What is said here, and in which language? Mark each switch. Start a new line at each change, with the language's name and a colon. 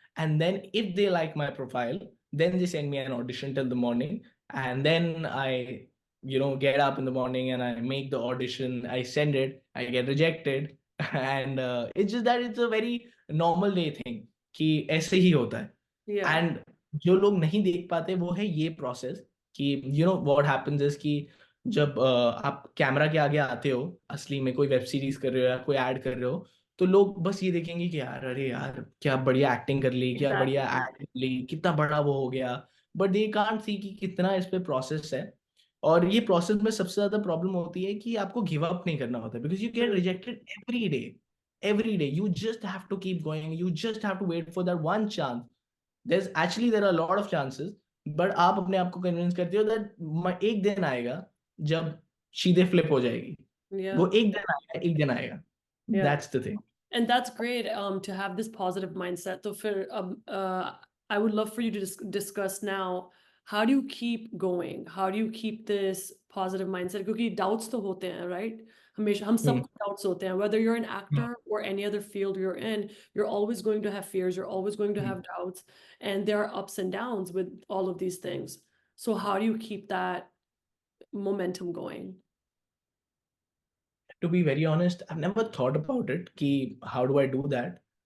English: And then if they like my profile, then they send me an audition till the morning. And then I, get up in the morning and I make the audition. I send it. I get rejected, and it's just that it's a very normal day thing
Hindi: कि ऐसे ही होता है.
English: Yeah.
Hindi: And जो लोग नहीं देख पाते वो है ये प्रोसेस कि
English: what happens is
Hindi: कि जब आप कैमरा के आगे आते हो, असली में कोई वेब सीरीज कर रहे हो या कोई ऐड कर रहे हो, तो लोग बस ये देखेंगे कि यार, अरे यार क्या बढ़िया एक्टिंग कर ली, क्या बढ़िया
English: Exactly.
Hindi: ऐड कर ली, कितना बड़ा वो हो गया.
English: but they can't see
Hindi: कि कितना इस पे प्रोसेस है. और ये प्रोसेस में सबसे ज्यादा प्रॉब्लम होती है कि आपको गिव अप नहीं करना होता,
English: Because you get Mm. Rejected every day. Every day you just have to keep going, you just have to wait for that one chance. there are a lot of chances, but
Hindi: आप अपने आप को convince करते हो that एक दिन आएगा जब चीजें फ्लिप हो जाएगी.
English: Yeah.
Hindi: वो एक दिन आएगा, एक दिन आएगा.
English: Yeah. That's the thing. And that's great to have this positive mindset. So for I would love for you to discuss now, how do you keep going? How do you keep this positive mindset?
Hindi: क्योंकि doubts तो होते हैं, right? हमेशा हम Hmm. सबको doubts होते हैं.
English: Whether you're an actor or any other field you're in, you're always going to have fears. You're always going to have doubts, and there are ups and downs with all of these things. So how do you keep that momentum going? To be very honest, I've never thought about it कि how do I do that.